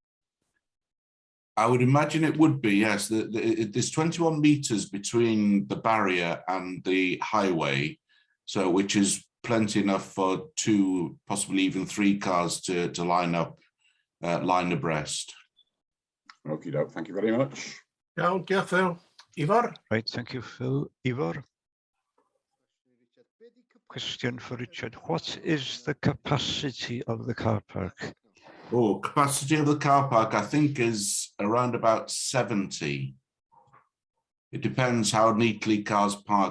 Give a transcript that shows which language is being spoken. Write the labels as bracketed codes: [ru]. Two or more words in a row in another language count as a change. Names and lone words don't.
[en] I would imagine it would be, yes. There's 21 metres between the barrier and the highway, so which is plenty enough for 2, possibly even 3 cars to line up, line abreast. Okie doke, thank you very much. [cy] Iawn, diolch Phil. Ifor? [en] Right, thank you, Phil. Ivor? Question for Richard. What is the capacity of the car park? Oh, capacity of the car park, I think, is around about 70. It depends how neatly cars park.